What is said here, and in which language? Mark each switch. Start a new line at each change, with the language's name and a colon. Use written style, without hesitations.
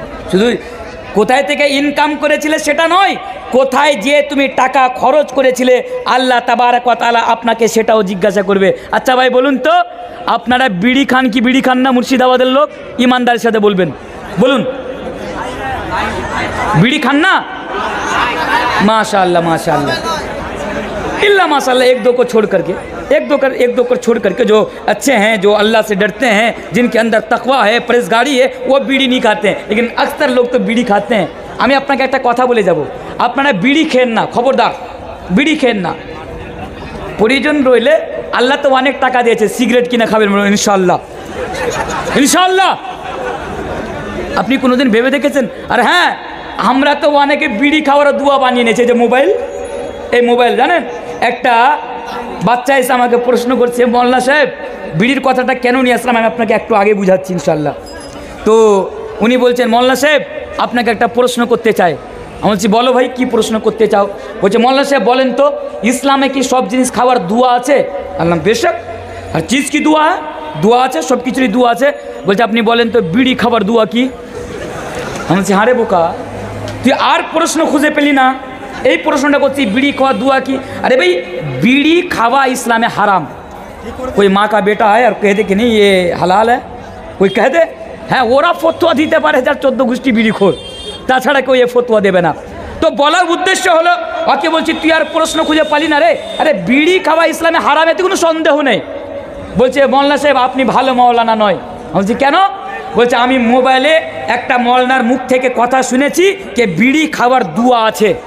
Bangla: শুধু কোথায় থেকে ইনকাম করেছিলে সেটা নয়, কোথায় গিয়ে তুমি টাকা খরচ করেছিলে আল্লাহ তাবারক ওয়া তাআলা আপনাকে সেটাও জিজ্ঞাসা করবে। আচ্ছা ভাই বলুন তো, আপনারা বিড়ি খান কি বিড়ি খান না? মুর্শিদাবাদের লোক ईमानदारी সাথে বলবেন, বলুন বিড়ি খান না?
Hindi: माशाअल्लाह माशाअल्लाह, इल्ला माशाअल्लाह, एक दो को छोड़ करके, एक दो को छोड़ करके जो अच्छे हैं, जो अल्लाह से डरते हैं, जिनके अंदर तकवा है, परहेजगारी है, वो बीड़ी नहीं खाते हैं। लेकिन अक्सर लोग तो बीड़ी खाते हैं।
Bangla: আমি আপনাকে একটা কথা বলে যাব, আপনারা বিড়ি খেন না, খবরদার বিড়ি খেন না। প্রয়োজন রইলে আল্লাহ তো অনেক টাকা দিয়েছে, সিগারেট কিনে খাবেন ইনশাআল্লাহ, ইনশাআল্লাহ। আপনি কোনোদিন ভেবে দেখেছেন? আর হ্যাঁ, আমরা তো অনেকে বিড়ি খাওয়ার দুয়া বানিয়ে নিয়েছে। যে মোবাইল, এই মোবাইল জানেন, একটা বাচ্চা এসে আমাকে প্রশ্ন করছে, মোল্লা সাহেব বিড়ির কথাটা কেন নিয়ে আসলাম, আমি আপনাকে একটু আগে বুঝাচ্ছি ইনশাআল্লাহ। তো উনি বলছেন, মোল্লা সাহেব আপনাকে একটা প্রশ্ন করতে চাই। আমি বলছি বলো ভাই, কি প্রশ্ন করতে চাও? বলছে মোল্লা সাহেব বলেন তো, ইসলামে কি সব জিনিস খাওয়ার দুয়া আছে? আল্লাহ বেশক, আর চিজ কি দুয়া? দুয়া আছে, সব কিছুরই দুয়া আছে। বলছে আপনি বলেন তো বিড়ি খাবার দুয়া কি? আমি বলছি হারে বোকা, তুই আর প্রশ্ন খুঁজে পেলি না? এই প্রশ্নটা করছি, বিড়ি খাওয়া
Hindi: दुआ की? अरे भाई बीड़ी खावा इस्लाम में हराम। कोई माँ का बेटा है और कह दे कि नहीं ये हलाल है, कोई कह दे?
Bangla: হ্যাঁ, ওরা ফতোয়া দিতে পারে যার 14 গোষ্ঠী বিড়িখোর, তাছাড়া কেউ এ ফতোয়া দেবে না। তো বলার উদ্দেশ্য হলো, ওকে বলছি তুই আর প্রশ্ন খুঁজে পালি না রে, আরে বিড়ি খাওয়া ইসলামে হারাম, এতে কোনো সন্দেহ নেই। বলছে মৌলানা সাহেব আপনি ভালো মৌলানা নয়। বলছি কেন? বলছে আমি মোবাইলে একটা মৌলানার মুখ থেকে কথা শুনেছি যে বিড়ি খাওয়ার দুয়া আছে।